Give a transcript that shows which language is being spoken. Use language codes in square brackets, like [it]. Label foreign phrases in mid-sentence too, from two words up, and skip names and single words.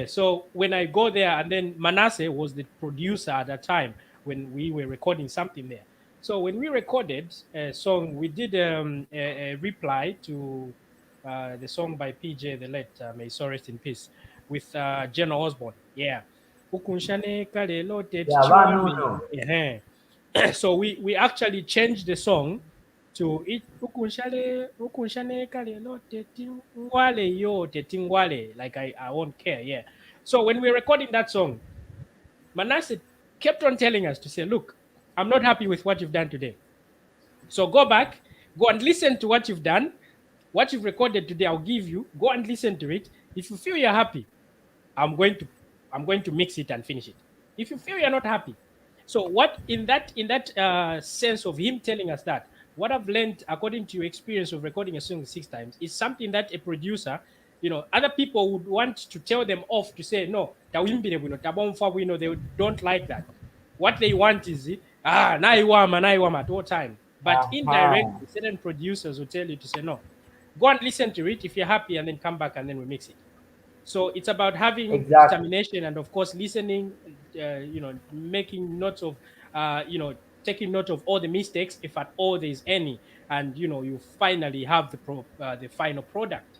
[en] So when I go there, and then Manasseh was the producer at that time when we were recording something there. So when we recorded a song, we did a reply to the song by PJ the late, may his soul rest in peace, with Jenna Osborne. Yeah. [bem] Ukunshane kale lote [en] Yeah, [bem] tichiwami. [en] no. So we actually changed the song to it [bem] ukunshale kalelo tetingwale yo tetingwale, [en] like I won't care. Yeah. So when we were recording that song, Manasseh kept on telling us to say, look, I'm not happy with what you've done today, so go back, go and listen to what you've done, what you've recorded today. I'll give you, go and listen to it. If you feel you're happy, I'm going to mix it and finish it. If you feel you're not happy, so what in that sense of him telling us that, what I've learned according to your experience of recording a song 6 times is something that a producer, other people would want to tell them off to say no, [bem] tawimbire bwino, tabomfa bwino. [en] They don't like that. What they want is naiwama at all time. But indirectly, certain producers will tell you to say no, go and listen to it. If you're happy, and then come back and then we mix it. So it's about having determination, and of course listening, making notes of taking note of all the mistakes, if at all there is any, and you finally have the final product.